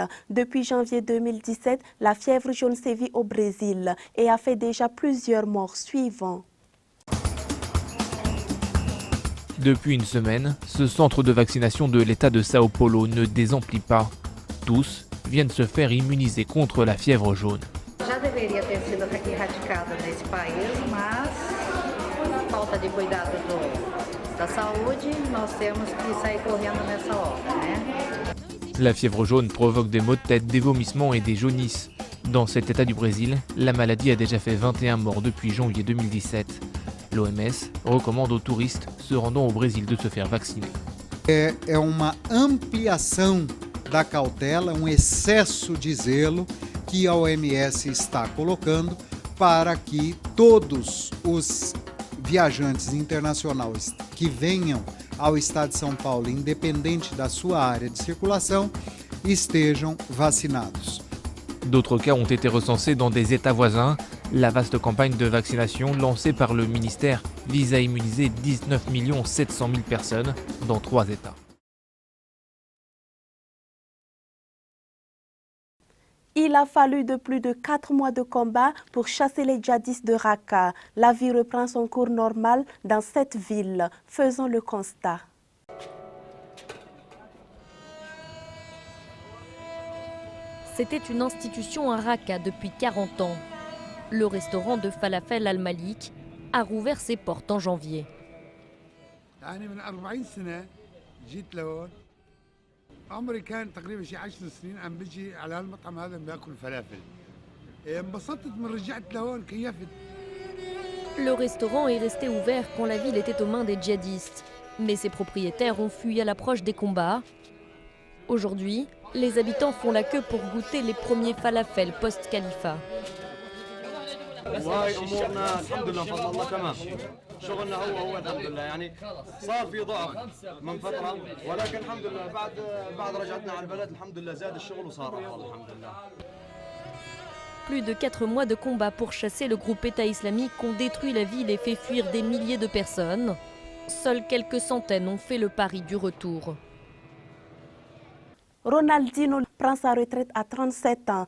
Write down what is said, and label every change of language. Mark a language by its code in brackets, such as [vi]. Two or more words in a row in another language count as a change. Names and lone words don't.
[fr] Depuis janvier 2017, la fièvre jaune sévit au Brésil et a fait déjà plusieurs morts suivants. Depuis une semaine, ce centre de vaccination de l'État de Sao Paulo ne désemplit pas. Tous viennent se faire immuniser contre la fièvre jaune. [pt] Já deveria ter sido erradicada nesse país, mas por falta de cuidado da saúde, nós temos que sair correndo nessa hora, né? [fr] La fièvre jaune provoque des maux de tête, des vomissements et des jaunisses. Dans cet état du Brésil, la maladie a déjà fait 21 morts depuis janvier 2017. L'OMS recommande aux touristes se rendant au Brésil de se faire vacciner. [pt] É uma ampliação da cautela, excesso de zelo que a OMS está colocando para que todos os viajantes internacionais que venham ao estado de São Paulo, independente da sua área de circulação, estejam vacinados. [fr] D'autres cas ont été recensés dans des États voisins. La vaste campagne de vaccination lancée par le ministère vise à immuniser 19 700 000 personnes dans 3 États. Il a fallu de plus de 4 mois de combat pour chasser les djihadistes de Raqqa. La vie reprend son cours normal dans cette ville. Faisons le constat. C'était une institution à Raqqa depuis 40 ans. Le restaurant de falafel Al-Malik a rouvert ses portes en janvier. [ar] عمري كان تقريبا شي 10 سنين عم بجي على هالمطعم هذا باكل فلافل. انبسطت من رجعت لهون كيفت. [fr] Le restaurant est resté ouvert quand la ville était aux mains des djihadistes. Mais ses propriétaires ont fui à l'approche des combats. Aujourd'hui, les habitants font la queue pour goûter les premiers falafels post-Khalifa. [ar] شغلنا هو الحمد لله يعني صار في ضعف من فتره ولكن الحمد لله بعد رجعتنا على البلد الحمد لله زاد الشغل وصار افضل الحمد لله. [fr] Plus de 4 mois de combat pour chasser le groupe État islamique ont détruit la ville et fait fuir des milliers de personnes. Seules quelques centaines ont fait le pari du retour. Ronaldinho prend sa retraite à 37 ans.